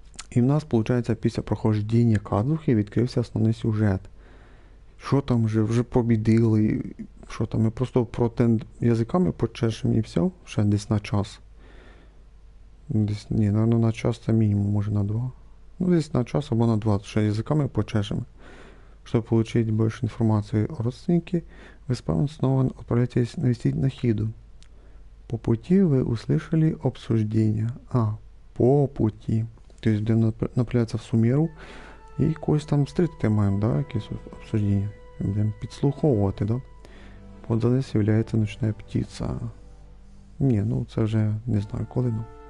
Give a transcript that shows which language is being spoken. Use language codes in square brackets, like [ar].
[uk] І в нас, виходить, після проходження Кадзухи відкрився основний сюжет. Що там вже побідили, що там, ми просто язиками почешемо і все, ще десь на час. Десь, ні, напевно, на час це мінімум, може на 2. Ну, десь на час або на 2, ще язиками почешемо. [ru] Чтобы получить больше информации о родственнике, вы снова отправляетесь навестить Нахиду. По пути вы услышали обсуждение. По пути. [uk] То есть, де направляється в Сумеру, і когось там стрітити маємо, да, якесь обсуждення. Будемо підслуховувати, да. Позади з'являється ночна птиця. Ні, ну це вже не знаю коли, ну.